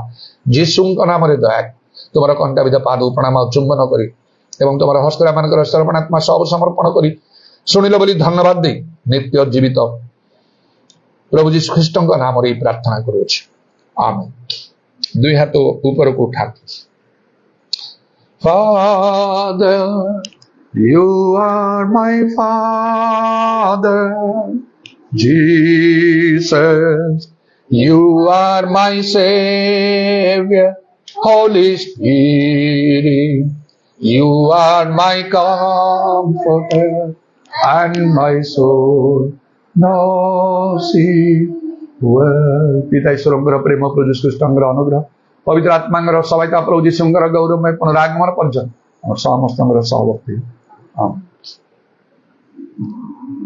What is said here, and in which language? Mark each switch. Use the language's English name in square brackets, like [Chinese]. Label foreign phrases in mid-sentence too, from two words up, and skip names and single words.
[Odia] ଯୀଶୁଙ୍କ ନାମରେ ଦୟା ତୁମର କଣ୍ଟାବିଧ ପାଦକୁ ପ୍ରଣାମ ଚୁମ୍ବନ କରି ଏବଂ ତୁମର ହସ୍ତରେ ମାନଙ୍କର ସମର୍ପଣାତ୍ମା ସବୁ ସମର୍ପଣ କରି ଶୁଣିଲ ବୋଲି ଧନ୍ୟବାଦ ଦେଇ ନିତ୍ୟ ଜୀବିତ ପ୍ରଭୁ ଯୀଶୁ ଖ୍ରୀଷ୍ଟଙ୍କ ନାମରେ ପ୍ରାର୍ଥନା କରୁଅଛି, ଆମେନ୍। [Hindi] दुई हाथ ऊपर को उठा [English] Father, you are my Father. Jesus, you are my Savior. Holy Spirit, you are my comforter and my soul knows it well. [Odia] ପିତା ଈଶ୍ୱରଙ୍କର ପ୍ରେମ ପ୍ରଭୁ ଯୀଶୁ ଖ୍ରୀଷ୍ଟଙ୍କର ଅନୁଗ୍ରହ ପବିତ୍ର ଆତ୍ମାଙ୍କର ସହାୟତା ପ୍ରଭୁ ଯୀଶୁଙ୍କର ଗୌରବମୟ ପୁନରାଗମନ ପର୍ଯ୍ୟନ୍ତ ଆମର ସମସ୍ତଙ୍କର ସହବର୍ତ୍ତୀ।